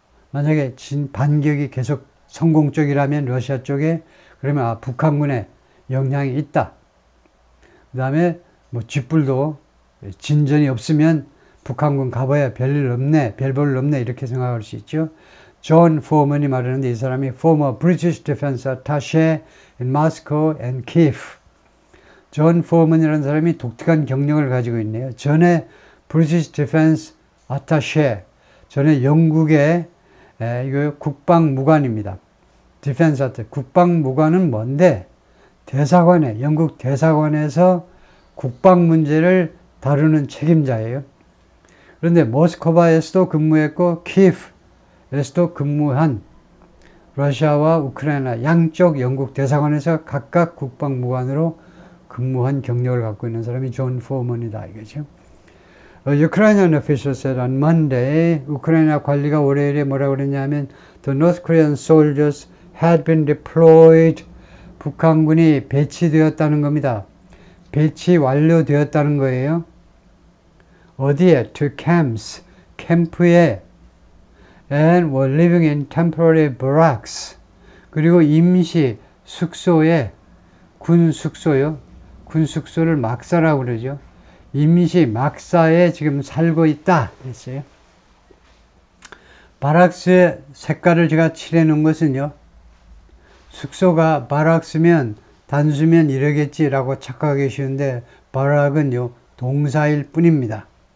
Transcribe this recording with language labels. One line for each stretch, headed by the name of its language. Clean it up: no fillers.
Korean: 만약에 반격이 계속 성공적이라면 러시아 쪽에, 그러면 북한군의 영향이 있다. 그 다음에 뭐 쥐뿔도 진전이 없으면 북한군 가봐야 별일 없네, 별볼 없네 이렇게 생각할 수 있죠. 존 포먼이 말하는데, 이 사람이
English: former British Defense Attaché in Moscow and Kiev.
Korean: 존 포먼이라는 사람이 독특한 경력을 가지고 있네요. 전에 British Defense Attaché, 전에 영국의 이거 국방무관입니다. Defense Attaché, 국방무관은 뭔데? 대사관에, 영국 대사관에서 국방 문제를 다루는 책임자예요. 그런데 모스크바에서도 근무했고 키예프에서도 근무한, 러시아와 우크라이나 양쪽 영국 대사관에서 각각 국방무관으로 근무한 경력을 갖고 있는 사람이 존 포먼이다 이거죠.
English: Ukrainian officials said on Monday,
Korean: 우크라이나 관리가 월요일에 뭐라고 그랬냐면
English: the North Korean soldiers had been deployed,
Korean: 북한군이 배치되었다는 겁니다. 배치 완료되었다는 거예요. 어디에?
English: To camps,
Korean: 캠프에,
English: and were living in temporary barracks,
Korean: 그리고 임시 숙소에, 군 숙소요. 군 숙소를 막사라고 그러죠. 임시 막사에 지금 살고 있다 했어요. 바락스의 색깔을 제가 칠해 놓은 것은요, 숙소가 바락스면 단수면 이러겠지라고 착각하기 쉬운데, 바락은요 동사일 뿐입니다.